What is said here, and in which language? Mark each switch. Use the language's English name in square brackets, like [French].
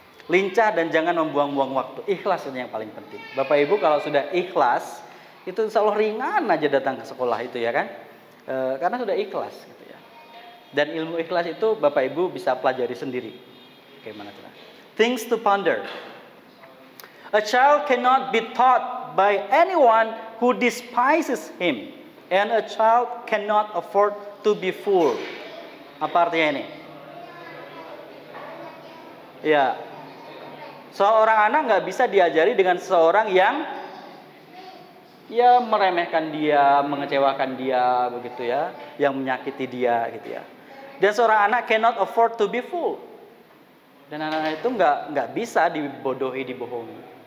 [Indonesian] Lincah dan jangan membuang-buang waktu. Ikhlas itu yang paling penting. Bapak Ibu kalau sudah ikhlas, itu insya Allah ringan aja datang ke sekolah itu ya kan? Karena sudah ikhlas gitu ya. Dan ilmu ikhlas itu Bapak Ibu bisa pelajari sendiri. Bagaimana cara? [English] Things to ponder. A child cannot be taught by anyone who despises him. And a child cannot afford to be fooled. [Indonesian] Apa artinya ini? Ya, seorang anak nggak bisa diajari dengan seseorang yang ya meremehkan dia, mengecewakan dia, begitu ya, yang menyakiti dia, gitu ya. Dan seorang anak [English] cannot afford to be fooled. [Indonesian] Dan anak-anak itu nggak bisa dibodohi, dibohongi.